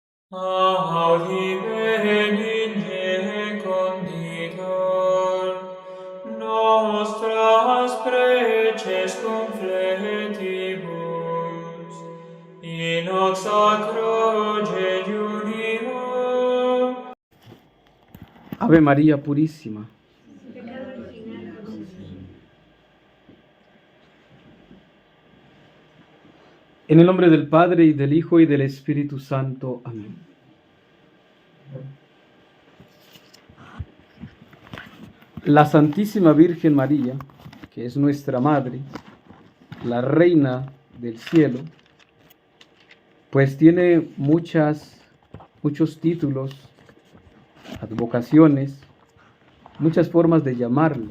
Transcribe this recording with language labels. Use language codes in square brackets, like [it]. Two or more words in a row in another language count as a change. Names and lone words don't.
[la] Audi benigne conditor, nostras preces confletibus, in hoc sacro jejunio. [es] Ave María Purísima. En el nombre del Padre, y del Hijo, y del Espíritu Santo. Amén. La Santísima Virgen María, que es nuestra Madre, la Reina del Cielo, pues tiene muchos títulos, advocaciones, muchas formas de llamarla.